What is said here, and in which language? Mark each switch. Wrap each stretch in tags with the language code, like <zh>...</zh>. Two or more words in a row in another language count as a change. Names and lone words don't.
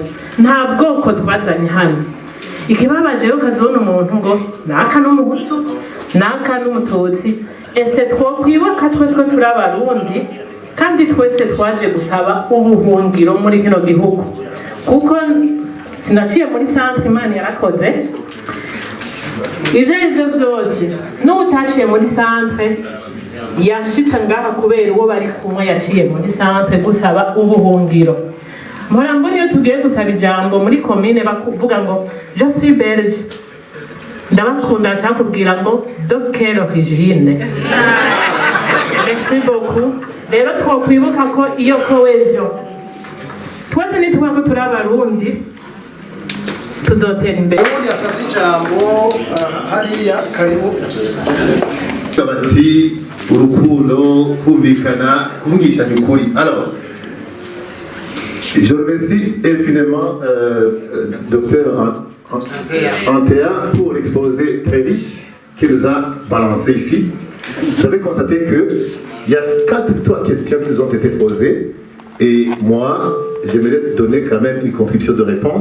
<rn>Nta bwoko twazanye hano. Ikibabaje rero ukazibona umuntu ngo naka n'umuhutu naka n'umututsi, ese twokwibuka twese ko turi abarundi kandi twese twaje gusaba ubuhungiro muri kino gihugu, kuko sinaciye muri centre Imana yarakoze. Ibyo byose n'utaciye muri centre yashitse ngaha kubera uwo bari kumwe yaciye muri centre gusaba ubuhungiro. Mpora mbona iyo tugiye gusaba ijambo muri commune bakuvuga ngo</rn> <fr>je suis belge,</fr> <rn>ndabakunda cyakubwira ngo</rn> <fr>de quelle origine. Merci beaucoup.</fr> <rn>Rero twokwibuka ko iyo cohesion twese nituvuga ko turi abarundi tuzotera imbere. Ubundi afata ijambo hariya karibu bati urukundo kumvikana kuvugishanya ukuri.</rn> <fr>Alors je remercie infiniment docteur Antea pour l'exposé très riche qu'il nous a balancé ici. Vous avez constaté qu'il y a 3 questions qui nous ont été posées et moi j'aimerais donner quand même une contribution de réponse.</fr>